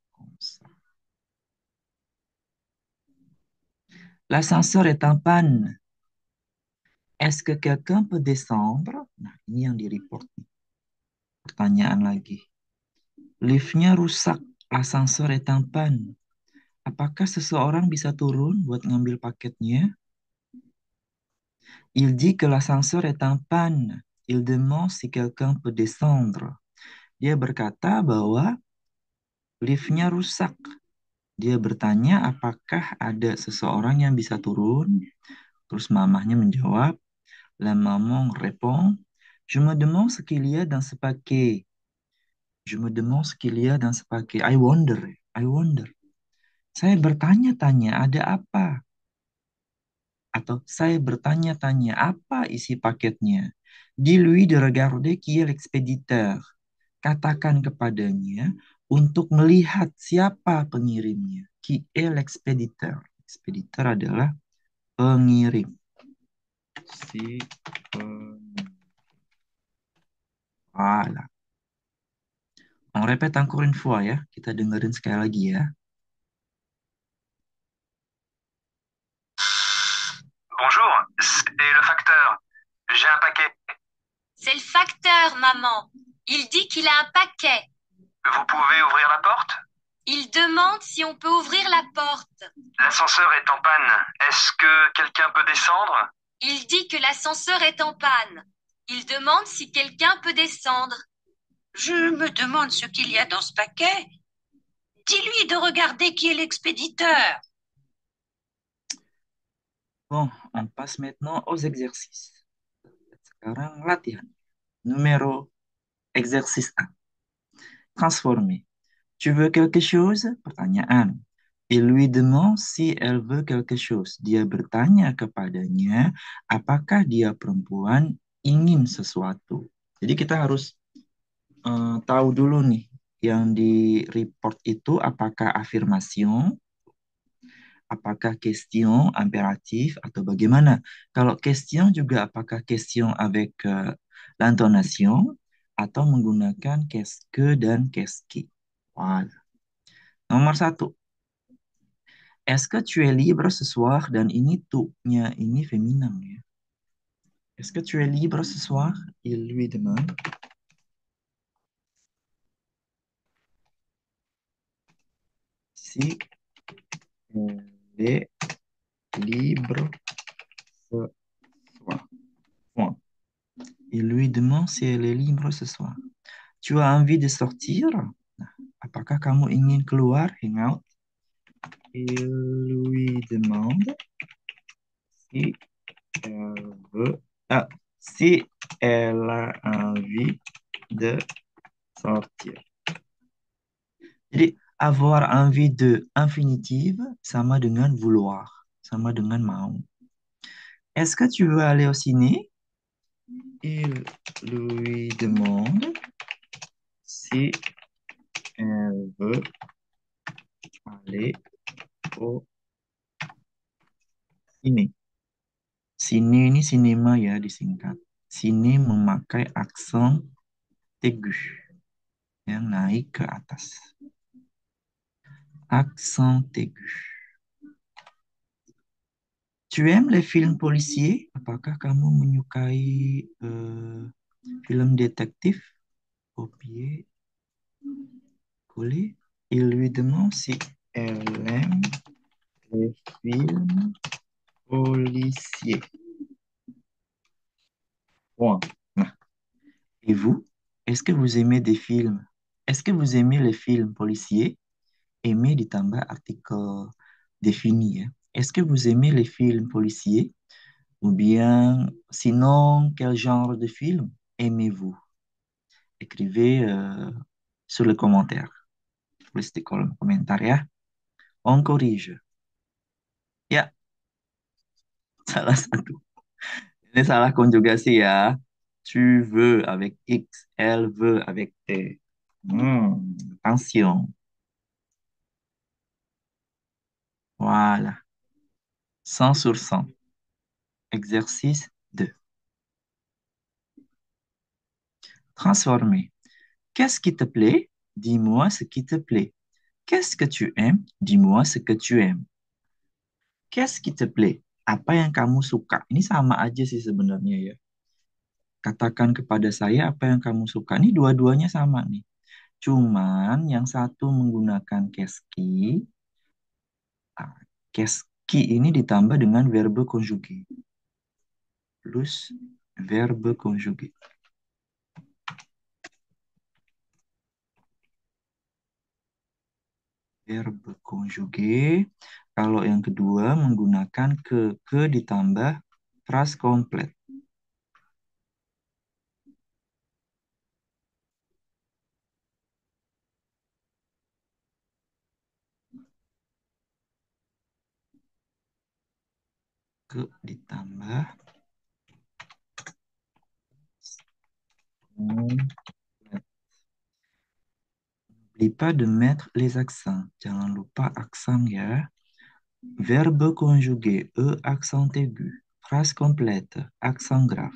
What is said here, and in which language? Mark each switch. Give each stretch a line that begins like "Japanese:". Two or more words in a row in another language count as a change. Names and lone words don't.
French: L'ascenseur est en panne. Est-ce que quelqu'un peut descendre?
Indonesian: Nah, ini yang di-report. Pertanyaan lagi. Liftnya rusak.
French: L'ascenseur est en panne.
Indonesian: Apakah seseorang bisa turun buat ngambil paketnya?
French: Il dit que l'ascenseur est en panne. Il demande si quelqu'un peut descendre.
Indonesian: Dia berkata bahwa liftnya rusak. Dia bertanya apakah ada seseorang yang bisa turun. Terus mamahnya menjawab.
French: La maman répond, je me demande ce qu'il y a dans ce paquet. Je me demande ce qu'il y a dans ce paquet.
English: I wonder. I wonder.
Indonesian: Saya bertanya-tanya ada apa? Atau saya bertanya-tanya apa isi paketnya.
French: Dis-lui de regarder qui est l'expéditeur.
Indonesian: Katakan kepadanya untuk melihat siapa pengirimnya.
French: Qui est l'expéditeur. Expéditeur
Indonesian: adalah pengirim. Si pengirim.
French: Voilà. On répète encore une fois ya.
Indonesian: Kita dengerin sekali lagi ya.
French: Bonjour, c'est le facteur. J'ai un paquet. C'est le facteur, maman. Il dit qu'il a un paquet. Vous pouvez ouvrir la porte? Il demande si on peut ouvrir la porte. L'ascenseur est en panne. Est-ce que quelqu'un peut descendre? Il dit que l'ascenseur est en panne. Il demande si quelqu'un peut descendre. Je me demande ce qu'il y a dans ce paquet. Dis-lui de regarder qui est l'expéditeur. Bon, on passe maintenant aux exercices.
Indonesian: Sekarang latihan.
French: Exercice 1. Transformer. Tu veux quelque chose? Pertanyaan. Il lui demande si elle veut quelque chose.
Indonesian: Dia bertanya kepadanya, apakah dia perempuan ingin sesuatu. Jadi kita harus tahu dulu nih, yang di report itu apakah affirmation, apakah question, impératif, atau bagaimana. Kalau question juga apakah question
French: avec l'intonation,
Indonesian: atau menggunakan
French: qu'est-ce que
Indonesian: dan
French: qu'est-ce qui.
Indonesian: Voilà. Nomor 1.
French: Est-ce que tu es libre ce soir?
Indonesian: Dan ini tu-nya ini féminin ya.
French: Est-ce que tu es libre ce soir? Il lui demande. Si elle est libre ce soir. Point. Il lui demande si elle est libre ce soir. Tu as envie de sortir?
Indonesian: Nah, apakah kamu ingin keluar,
English: hang out?
French: Il lui demande si elle veut, si elle a envie de sortir.
Indonesian: Jadi
French: avoir envie de
Indonesian: infinitive sama dengan vouloir, sama dengan mau.
French: Est-ce que tu veux aller au ciné? Il lui demande si elle veut aller au ciné.
Indonesian: Ciné ini sinema ya disingkat. Sini memakai aksen aigu yang naik ke atas. Aksen aigu.
French: Tu aimes les films policiers?
Indonesian: Apakah kamu menyukai film détective?
French: Copier, coller. Il lui demande si elle aime les films policiers. Point. Nah. Et vous, est-ce que vous aimez des films? Est-ce que vous aimez les films policiers?
Indonesian: Aimer ditambah artikel défini ya.
French: Est-ce que vous aimez les films policiers? Ou bien, sinon, quel genre de film aimez-vous? Écrivez sur le commentaire.
Indonesian: Tulis di kolom komentar ya.
French: On corrige.
Indonesian: Ya, salah satu. Ini salah konjugasi ya.
French: Tu veux avec X, elle veut avec T. Attention. Voilà. 100 sur 100. Exercice 2. Transformer. Qu'est-ce qui te plaît? Dis-moi ce qui te plaît. Qu'est-ce que tu aimes? Dis-moi ce que tu aimes. Qu'est-ce qui te plaît?
Indonesian: Apa yang kamu suka? Ini sama aja sih sebenarnya ya. Katakan kepada saya apa yang kamu suka. Ini dua-duanya sama nih. Cuman yang satu menggunakan keski. Keski ini ditambah dengan
French: verbe conjugué. Plus verbe conjugué. Verbe conjugué.
Indonesian: Kalau yang kedua menggunakan ke ditambah phrase komplit. Ke ditambah
French: N'oublie pas de mettre les accents.
Indonesian: Jangan lupa aksen ya.
French: Verbe conjugué, E accent aigu. Phrase complète, accent grave.